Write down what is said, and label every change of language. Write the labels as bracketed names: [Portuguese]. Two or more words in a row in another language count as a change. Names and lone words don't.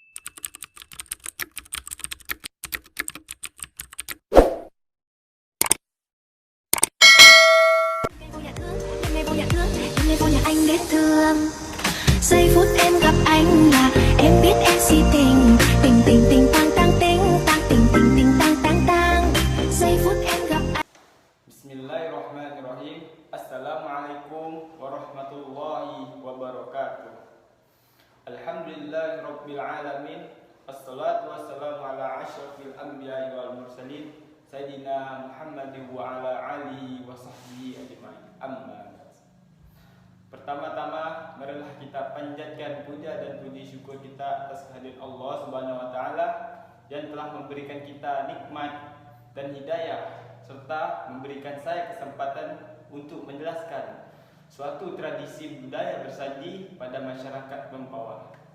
[Vietnamese] Ngày vô nhà thương, những ngày vô nhà anh đến thương. Giây phút em gặp anh là em biết em si tình. Tình tình tình tang tang ting, tang tình tình tình tang tang tang. Giây phút em gặp anh. [Arabic] بسم الله الرحمن الرحيم. السلام عليكم ورحمة الله وبركاته. الحمد لله رب العالمين. الصلاة والسلام على أشرف الأنبياء والمرسلين سيدنا محمد وعلى آله وصحبه أجمعين. أما بعد. [Indonesian] Pertama-tama marilah kita panjatkan puja dan puji syukur kita atas kehadirat [Arabic] الله سبحانه وتعالى [Indonesian] yang telah memberikan kita nikmat dan hidayah serta memberikan saya kesempatan untuk menjelaskan suatu tradisi budaya bersaji pada masyarakat Mempawah.